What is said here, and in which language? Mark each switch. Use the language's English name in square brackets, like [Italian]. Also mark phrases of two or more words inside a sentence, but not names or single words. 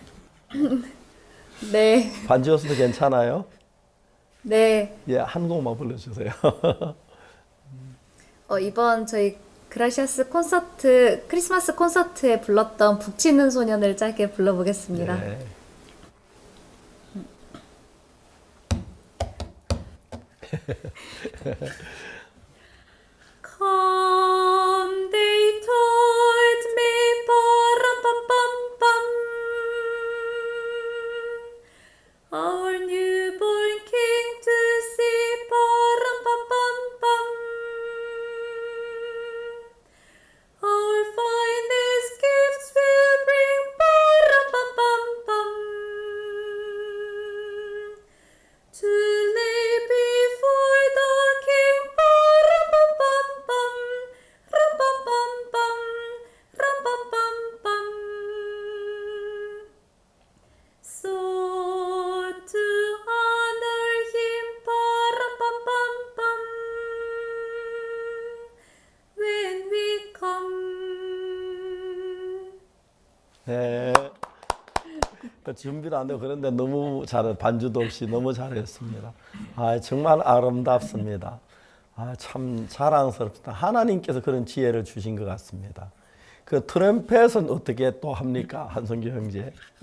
[Korean] 네. 반주여서도 괜찮아요? 네. 예, 한 곡만 불러주세요. 이번 저희 그라시아스 크리스마스 콘서트에 불렀던 북치는 소년을 짧게 불러보겠습니다. 네. [English] Come, they told me, pa-ram-pam-pam-pam, our newborn king to see, pa-ram-pam-pam-pam, our finest gifts will bring, pa-ram-pam-pam-pam, to lay before the king, pa-ram-pam-pam-pam, ram-pam-pam-pam, ram-pam-pam-pam. So to honor him, pa-ram-pam-pam-pam, when we come. [Korean] 네. 준비도 안 되고 그런데 너무 반주도 없이 너무 잘했습니다. 정말 아름답습니다. 참 자랑스럽다. 하나님께서 그런 지혜를 주신 것 같습니다. 그 트럼펫은 어떻게 또 합니까, 한성규 형제?